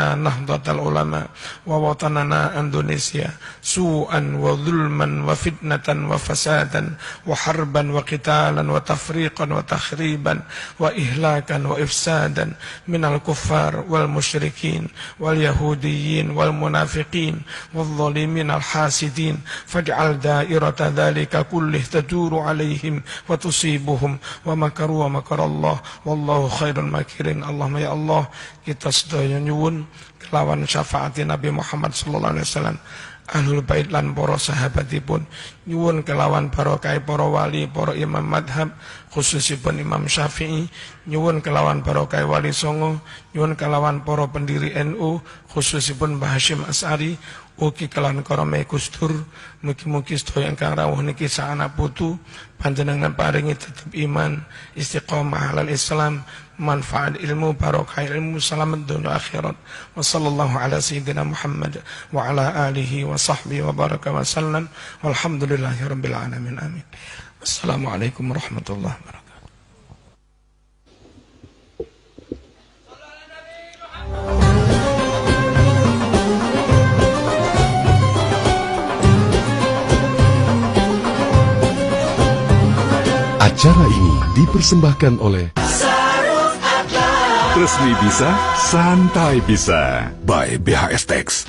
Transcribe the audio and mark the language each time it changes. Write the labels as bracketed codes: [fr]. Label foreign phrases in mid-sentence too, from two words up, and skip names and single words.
[ar] نهضة العلماء ووطننا إندونيسيا سوءا وظلما وفتنة وفسادا وحربا وقتالا وتفريقا وتخريبا وإهلاكا وإفسادا من الكفار والمشركين واليهوديين والمنافقين والظالمين الحاسدين، فاجعل دائرة ذلك كله تدور عليهم وتصيبهم ومكروا ومكر الله والله خير الماكرين. [jv] Allahumma ya Allah, kita sedaya nyuwun kelawan syafaati Nabi Muhammad [ar] صلى الله عليه وسلم, أهل البيت [jv] lan para sahabatipun, nyuwun kelawan barokah para wali, para imam madhab, khususipun Imam Syafi'i, nyuwun kelawan barokah wali songo, nyuwun kelawan para pendiri NU, khususipun Mbah Hasyim Asy'ari, ugi kelawan karome Gustur. Mugi-mugi sedaya ingkang rawuh niki saana putu panjenengan paringi tetep iman, [ar] استقامة على الإسلام, [jv] manfaat ilmu, barokah ilmu, selamat dunia akhirat. [ar] وصلى الله على سيدنا محمد وعلى آله وصحبه وبارك وسلم. والحمد لله رب العالمين. Amin. والسلام عليكم ورحمة الله وبركاته. [id] Acara ini dipersembahkan oleh Resmi Bisa, Santai Bisa by BHS Tax.